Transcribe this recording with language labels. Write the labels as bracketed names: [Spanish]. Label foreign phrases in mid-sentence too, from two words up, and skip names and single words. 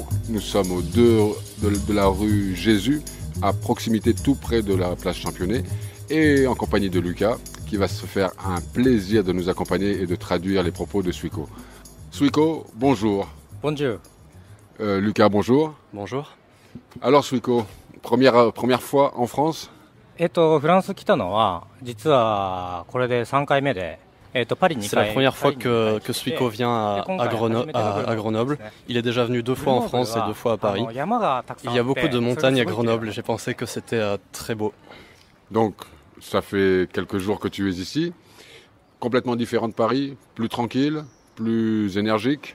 [French] Nous sommes au 2 de la rue Jésus, à proximité tout près de la place Championnet, et en compagnie de Lucas, qui va se faire un plaisir de nous accompagner et de traduire les propos de Suiko. Suiko, bonjour. Bonjour. Lucas, bonjour. Bonjour. Alors Suiko, première fois en France? [Japanese] フランス来たのは実はこれで3回目で。 [French] C'est la première fois que Suiko vient à Grenoble. Il est déjà venu 2 fois en France et 2 fois à Paris. Il y a beaucoup de montagnes à Grenoble et j'ai pensé que c'était très beau. Donc, ça fait quelques jours que tu es ici. Complètement différent de Paris, plus tranquille, plus énergique.